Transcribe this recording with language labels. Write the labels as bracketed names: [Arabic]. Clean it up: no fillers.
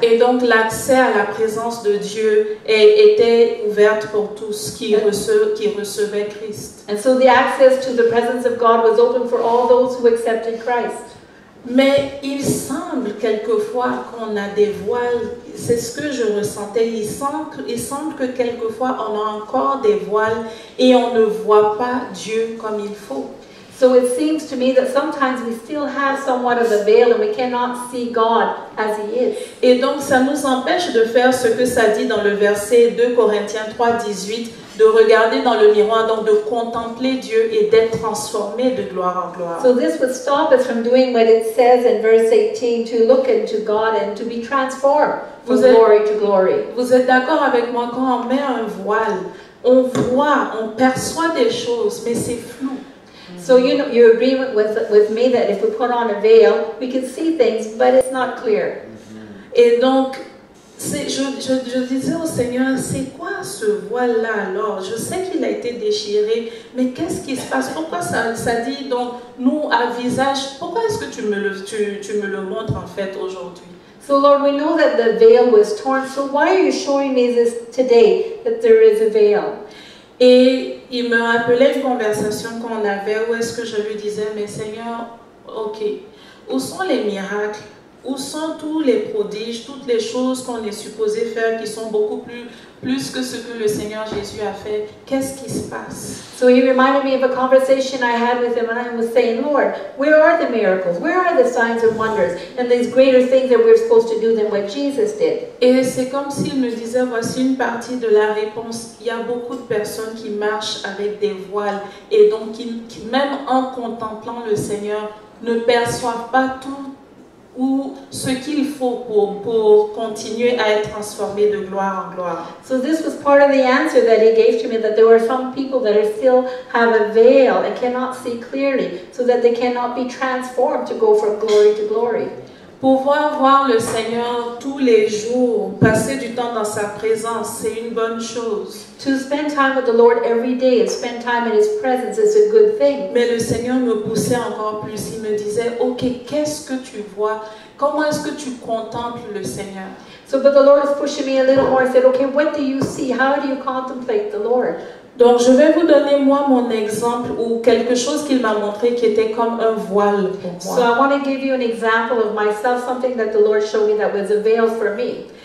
[French] Et donc l'accès à la présence de Dieu était ouverte pour tous qui recevaient Christ. [English] And so the access to the presence of God was open for all those who accepted Christ. [French] Mais il semble quelquefois qu'on a des voiles, c'est ce que je ressentais, il semble que quelquefois on a encore des voiles et on ne voit pas Dieu comme il faut. [English] So it seems to me that sometimes we still have somewhat of a veil and we cannot see God as He is. [French] Et donc ça nous empêche de faire ce que ça dit dans le verset 2 Corinthiens 3, 18, de regarder dans le miroir, donc de contempler Dieu et d'être transformé de gloire en gloire. [English] So this would stop us from doing what it says in verse 18, to look into God and to be transformed from glory to glory. [French] Vous êtes d'accord avec moi, quand on met un voile, on voit, on perçoit des choses, mais c'est flou. [English] So you agree with me that if we put on a veil, we can see things, but it's not clear. [French] Et donc, je disais au Seigneur, c'est quoi ce voile-là alors? Je sais qu'il a été déchiré, mais qu'est-ce qui se passe? Pourquoi ça dit donc, nous, à visage, pourquoi est-ce que tu me le montres en fait aujourd'hui? [English] So Lord, we know that the veil was torn, so why are you showing me this today, that there is a veil? [French] Et il me rappelait une conversation qu'on avait où est-ce que je lui disais, mais Seigneur, ok, où sont les miracles? Où sont tous les prodiges, toutes les choses qu'on est supposé faire qui sont beaucoup plus que ce que le Seigneur Jésus a fait? Qu'est-ce qui se passe? [English] So he reminded me of a conversation I had with him, and I was saying, Lord, where are the miracles? Where are the signs and wonders? And these greater things that we're supposed to do than what Jesus did. [French] Et c'est comme s'il me disait, voici une partie de la réponse. Il y a beaucoup de personnes qui marchent avec des voiles et donc qui même en contemplant le Seigneur, ne perçoivent pas tout ou ce qu'il faut pour continuer à être transformé de gloire en gloire. [English] So this was part of the answer that he gave to me, that there were some people that are still have a veil and cannot see clearly, so that they cannot be transformed to go from glory to glory. [French] Pouvoir voir le Seigneur tous les jours, passer du temps dans sa présence, c'est une bonne chose. [English] To spend time with the Lord every day and spend time in His presence is a good thing. [French] Mais le Seigneur me poussait encore plus. Il me disait, ok, qu'est-ce que tu vois? Comment est-ce que tu contemples le Seigneur? [English] So, but the Lord was pushing me a little more and said, okay, what do you see? How do you contemplate the Lord? [French] Donc, je vais vous donner, moi, mon exemple ou quelque chose qu'il m'a montré qui était comme un voile pour moi. [English] So I want to give you an example of myself, something that the Lord showed me that was a veil for me.